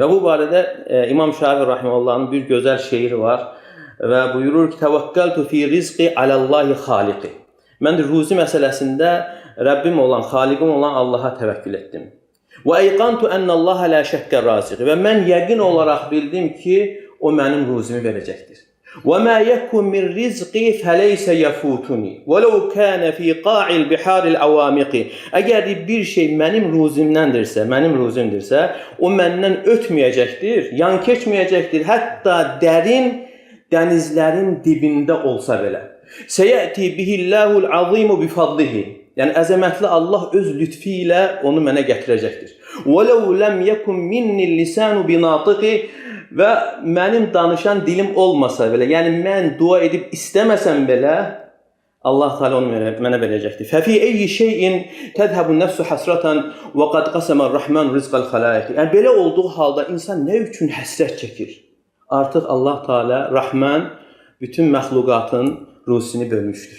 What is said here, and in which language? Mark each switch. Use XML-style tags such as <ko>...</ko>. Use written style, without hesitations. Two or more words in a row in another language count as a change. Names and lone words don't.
<az>Və bu barədə İmam Şafi rahimehullah'ın bir gözəl şeiri var və buyurur ki:</az> <ar>"توكلت في رزقي على الله خالقي."</ar> <az>Mən də ruzi məsələsində Rəbbim olan, xaliqim olan Allaha təvəkkül etdim.</az> <ar>"وأيقنت أن الله لا شك رازقي."</ar> <az>Və mən yəqin olaraq bildim ki, o mənim ruzimi verəcəkdir.</az> <ar>وَمَا يَكُنْ مِنْ رِزْقِي فَلَيْسَ يَفُوتُنِي وَلَوْ كَانَ فِي قَاعِ الْبِحَارِ الْعَوَامِقِ.</ar> <az>Əgər bir şey mənim ruzimdirsə, o məndən ötməyəcəkdir, yan keçməyəcəkdir, hətta dərin dənizlərin dibində olsa belə.</az> <ar>سَيَأْتِي بِهِ اللّٰهُ الْعَظِيمُ بِفَضْلِهِ.</ar> <az>Yəni əzəmətli Allah öz lütfi ilə onu mənə gətirəcəkdir.</az> <ar>وَلَوْ لَمْ يَكُنْ مِنِّ اللِّسَانُ بِنَاطِقِ.</ar> <az>Və mənim danışan dilim olmasa belə, yəni mən dua edib istəməsəm belə, Allah Teala onu mənə verəcəkdir.</az> <ar>ففي أي شيء تذهب النفس حسرة وقد قسم الرحمن رزق الخلائق.</ar> <az>Yəni belə olduğu halda insan nə üçün həsrət çəkir? Artıq Allah Teala Rahman bütün məxluqatın ruzisini bölmüşdür.</az>